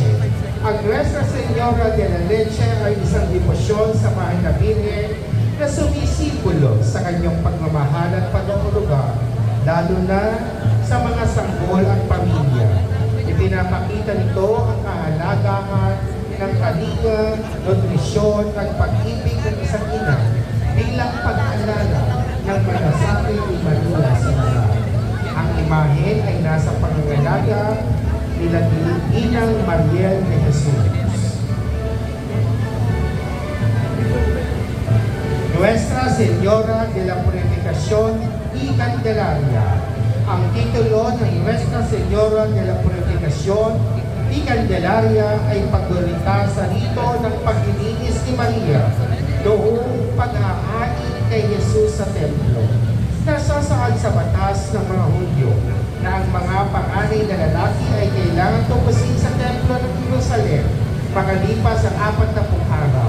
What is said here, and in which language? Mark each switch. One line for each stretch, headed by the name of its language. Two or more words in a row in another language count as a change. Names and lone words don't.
Filipino: Ang Nuestra Señora de la Leche ay isang debosyon sa mahal na Birhen na sumisimbolo sa kanyang pagmamahal at pag-uuluga, lalo na sa mga sanggol at pamilya. Ipinapakita nito ang kahalagahan ng kalinga, nutrisyon at pag-ibig ng isang ina bilang pag-alala ng malasakit ni Maria sa lahat. Ang imahen ay nasa pangangalaga nila Ginang Mariel de Jesus. Nuestra Señora de la Purificación y Candelaria. Ang titulo ng Nuestra Señora de la Purificación y Candelaria ay paglulita sa rito ng paglilinis ni Maria noong pag-ahain kay Jesus sa templo. Nasasaad sa batas ng mga Hudyo na ang mga panganay na lalaki ay kailangan tupusin sa templo ng Jerusalem makalipas ang 40 araw.